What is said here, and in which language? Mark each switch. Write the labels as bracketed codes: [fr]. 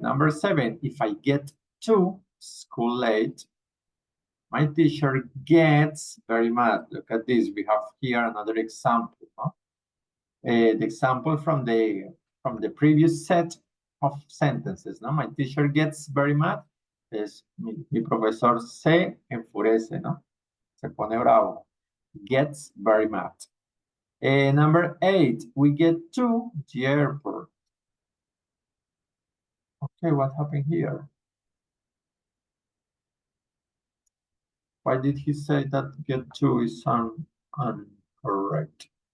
[en] Number 7, if I get to school late, my teacher gets very mad. Look at this. We have here another example. Huh? The example from the previous set of sentences. No, my teacher gets very mad. [es] Es mi profesor se enfurece, ¿no? Se pone bravo. [en] Gets very mad. Number 8, we get to the airport. Okay, what happened here? Why did he say that get to is incorrect?